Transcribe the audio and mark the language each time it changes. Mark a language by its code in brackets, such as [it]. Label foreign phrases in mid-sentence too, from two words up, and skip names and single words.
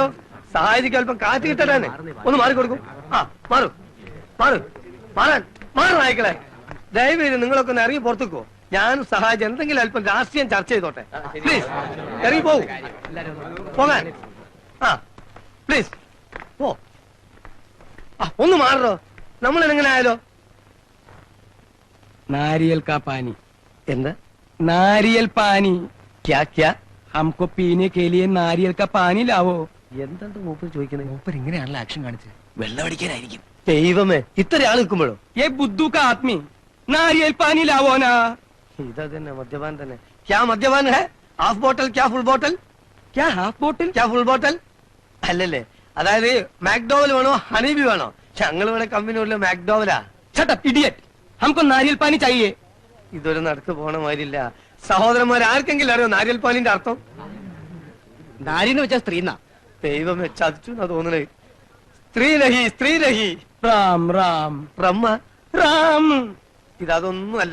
[ml] സഹായിക്ക് അല്പം കാറ്റ് കിട്ടാനെ. ഒന്ന് മാറിക്കൊടുക്കും. ആ മാറും മാറാൻ നായ്ക്കളെ. ദയവേത് നിങ്ങളൊക്കെ ഒന്ന് ഇറങ്ങി പുറത്തേക്കോ. ഞാൻ സഹായിച്ച് എന്തെങ്കിലും അല്പം രാഷ്ട്രീയം ചർച്ച ചെയ്തോട്ടെ. പ്ലീസ് ഇറങ്ങി പോകാൻ. ആ പ്ലീസ് പോ. ഒന്ന് മാറോ. നമ്മൾ എങ്ങനെ ആയാലോ? [hi] नारियल का पानी. [ml] എന്താ [hi] नारियल पानी. क्या क्या? हमको पीने के लिए नारियल का पानी लावो. [ml] എന്താണ് മൂപ്പർ ചോദിക്കുന്നത്? മൂപ്പർ ഇങ്ങനെയാണല്ലോ ആക്ഷൻ കാണിച്ചത്. വെള്ളം അടിക്കാനായിരിക്കും. ദൈവമേ, ഇത്ര ആൾ നിൽക്കുമ്പോഴോ? [hi] ये बुद्धू का आदमी नारियल पानी लावो ना. [ml] ഇതാ തന്നെ മദ്യപാൻ തന്നെ. [hi] क्या मद्यपान है? [en] half bottle [ml] ക്യാ [en] full bottle? [hi] क्या [en] half bottle? [ml] ക്യാ [en] full bottle [ml] അല്ലല്ലേ? അതായത് മാക്ഡോവൽ വേണോ ഹണീബി വേണോ? ഞങ്ങൾ ഇവിടെ കമ്പനിയുള്ള മാക്ഡോവലാ. [en] Shut up, idiot. [hi] हमको नारियल पानी चाहिए. [ml] ഇതൊരു നടക്ക് പോണ മാതിരില്ല. സഹോദരന്മാർ ആർക്കെങ്കിലും അറിയോ നാരിയൽ പാലിന്റെ അർത്ഥം? നാരിന്ന് വെച്ചാ സ്ത്രീന്നാ. ദൈവമേ, ചതിച്ചു എന്നാ തോന്നണേ. സ്ത്രീ രഹി [hi] राम राम [ml] ബ്രഹ്മ [hi] राम. [ml] ഇതൊന്നുമല്ല.